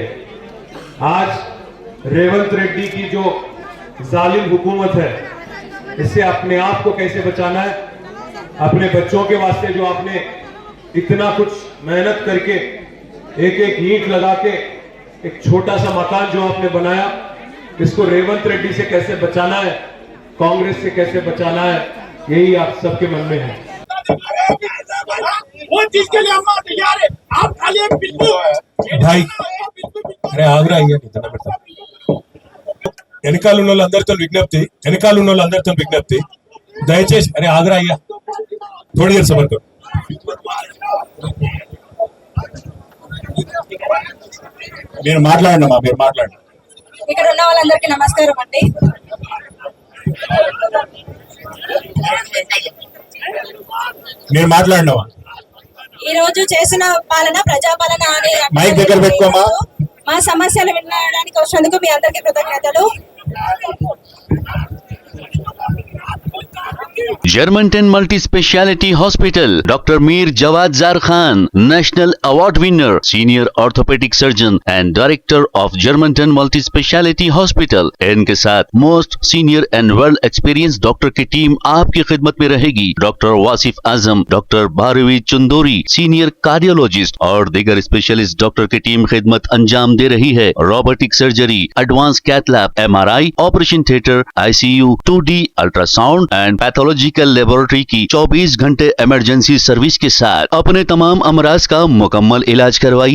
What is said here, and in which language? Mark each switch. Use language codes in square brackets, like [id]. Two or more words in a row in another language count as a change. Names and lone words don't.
[hi] आज रेवंत रेड्डी की जो जालिम हुकूमत है, इससे अपने आप को कैसे बचाना है, अपने बच्चों के वास्ते जो आपने इतना कुछ मेहनत करके एक एक ईंट लगा के एक छोटा सा मकान जो आपने बनाया, इसको रेवंत रेड्डी से कैसे बचाना है, कांग्रेस से कैसे बचाना है, यही आप सबके मन में है। वो चीज के लिए हम तैयार है, आप खाली एक बिल्कुल भाई अरे आगरा [te] వెనకాల ఉన్న వాళ్ళందరితో విజ్ఞప్తి దయచేసి అరే ఆగ్రా అయ్యా [hi] थोड़ी देर सबर करो। [te] మీరు మాట్లాడండి మీరు మాట్లాడండి। ఇక్కడ ఉన్న వాళ్ళందరికీ నమస్కారం అండి. మీరు మాట్లాడండి ఈ రోజు చేసిన పాలన ప్రజాపాలన అని మైక్ దగ్గర పెట్టుకోమా। మా సమస్యలు వినడానికి వచ్చినందుకు మీ అందరికీ కృతజ్ఞతలు। [en] Germantown Multi Speciality Hospital, Dr. Mir Jawad Zar Khan, National Award winner, Senior Orthopedic Surgeon and Director of Germantown Multi Speciality Hospital। [hi] इनके साथ [en] most senior and world experience doctor [hi] की टीम आपकी खिदमत में रहेगी। डॉक्टर वासिफ आजम, डॉक्टर भारवी चंदोरी, [en] senior cardiologist [hi] और दीगर [en] specialist doctor [hi] की टीम खिदमत अंजाम दे रही है। [en] robotic surgery, advance cath lab, MRI, operation theatre, ICU, 2D ultrasound and pathological laboratory [hi] की 24 घंटे [en] emergency service [hi] के साथ अपने तमाम अमराज का मुकम्मल इलाज करवाइए।